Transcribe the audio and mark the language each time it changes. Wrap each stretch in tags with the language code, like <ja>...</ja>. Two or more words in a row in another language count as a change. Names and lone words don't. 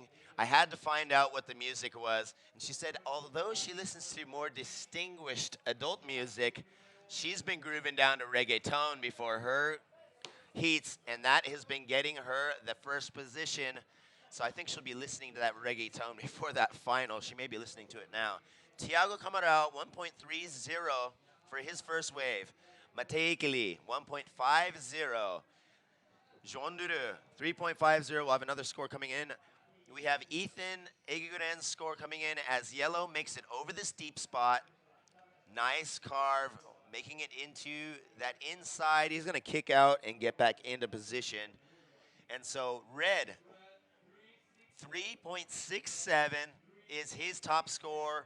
<en>I had to find out what the music was. And she said, although she listens to more distinguished adult music, she's been grooving down to reggaeton before her heats, and that has been getting her the first position. So I think she'll be listening to that reggaeton before that final. She may be listening to it now. Thiago Camarão, 1.30 for his first wave. Matea Ikeli, 1.50. Joan Dudu, 3.50. We'll have another score coming in. We have Ethan Eguiguren's score coming in as yellow makes it over this deep spot. Nice carve, making it into that inside. He's going to kick out and get back into position. And so red, 3.67 is his top score.</en>